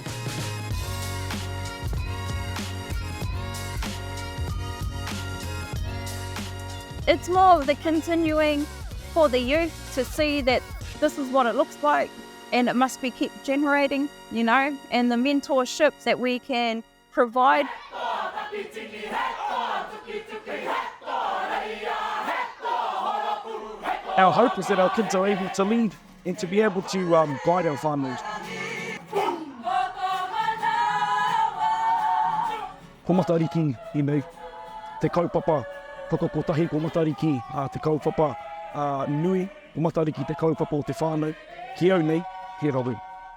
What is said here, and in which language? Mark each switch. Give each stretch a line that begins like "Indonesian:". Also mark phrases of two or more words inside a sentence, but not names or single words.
English: It's more of the continuing for the youth to see that this is what it looks like and it must be kept generating, you know, and the mentorship that we can provide. Our hope is that our kids are able to lead and to be able to guide our whānau.
Māori: Ko matariki, te kaupapa, whakakotahi ko matariki, te kaupapa nui, ko matariki te kaupapa o te whānau, ki au nei, he raru.